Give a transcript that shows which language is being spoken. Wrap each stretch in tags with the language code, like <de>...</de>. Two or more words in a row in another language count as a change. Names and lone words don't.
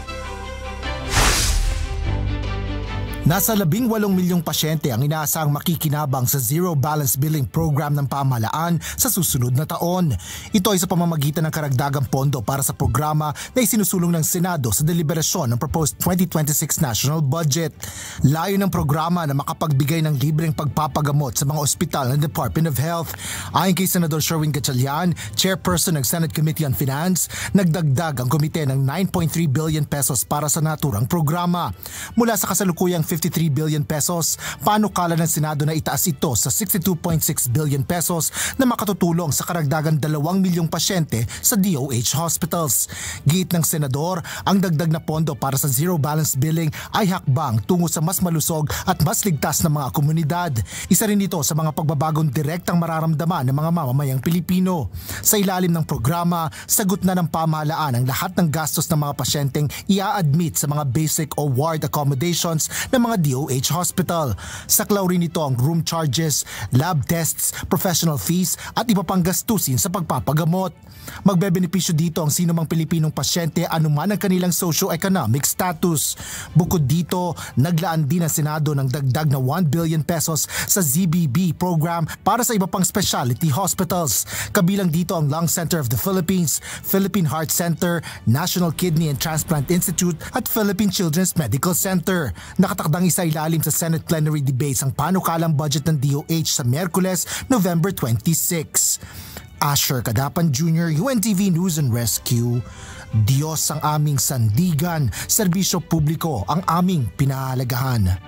<tl>Nasa 18 milyong pasyente ang inaasahang makikinabang sa Zero Balance Billing Program ng pamahalaan sa susunod na taon. Ito ay sa pamamagitan ng karagdagang pondo para sa programa na isinusulong ng Senado sa deliberasyon ng</tl> <en>proposed 2026 national budget.</en> <tl>Layo ng programa na makapagbigay ng libreng pagpapagamot sa mga ospital ng Department of Health. Ayon kay Senador Sherwin Gatchalian, chairperson ng Senate Committee on Finance, nagdagdag ang komite ng 9.3 billion pesos para sa naturang programa. Mula sa kasalukuyang 53 billion pesos, panukala ng Senado na itaas ito sa 62.6 billion pesos na makatutulong sa karagdagan 2 milyong pasyente sa DOH hospitals. Giit ng Senador, ang dagdag na pondo para sa zero balance billing ay hakbang tungo sa mas malusog at mas ligtas na mga komunidad. Isa rin ito sa mga pagbabagong direktang mararamdaman ng mga mamamayang Pilipino. Sa ilalim ng programa, sagot na ng pamahalaan ang lahat ng gastos ng mga pasyenteng i-admit sa mga basic o</tl> <en>ward accommodations</en> <tl>ng mga DOH hospital. Saklaw rin ito ang</tl> <en>room charges, lab tests, professional fees</en> <tl>at iba pang gastusin sa pagpapagamot. Magbebenepisyo dito ang sinumang Pilipinong pasyente anuman ang kanilang</tl> <en>socio-economic status.</en> <tl>Bukod dito, naglaan din ang Senado ng dagdag na 1 billion pesos sa ZBB program para sa iba pang</tl> <en>specialty hospitals.</en> <tl>Kabilang dito ang Lung Center of the Philippines, Philippine Heart Center, National Kidney and Transplant Institute at Philippine Children's Medical Center. Nakatakdang isa ilalim sa Senate</tl> <en>plenary debates</en> <tl>ang panukalang budget ng DOH sa Miyerkules, November 26. Asher Cadapan Jr., UNTV News and Rescue. Diyos ang aming sandigan, serbisyo publiko ang aming pinahalagahan.</tl>